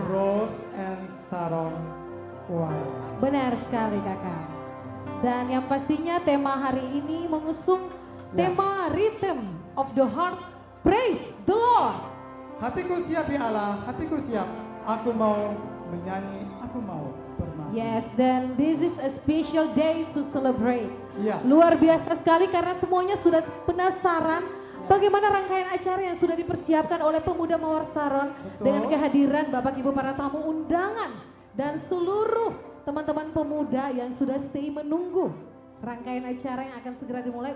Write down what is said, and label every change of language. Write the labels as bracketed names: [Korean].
[Indonesian] Rose and Saron. Wah. benar sekali kakak. Dan yang pastinya tema hari ini mengusung Ya. tema [English] Rhythm of the Heart, Praise the Lord. [Indonesian] Hatiku siap ya Allah, hatiku siap. Aku mau menyanyi, aku mau bermasuk. [English] Yes, then this is a special day to celebrate. [Indonesian] Iya. Luar biasa sekali karena semuanya sudah penasaran bagaimana rangkaian acara yang sudah dipersiapkan oleh pemuda Mawar Saron Betul. dengan kehadiran Bapak Ibu para tamu undangan dan seluruh teman-teman pemuda yang sudah stay menunggu rangkaian acara yang akan segera dimulai.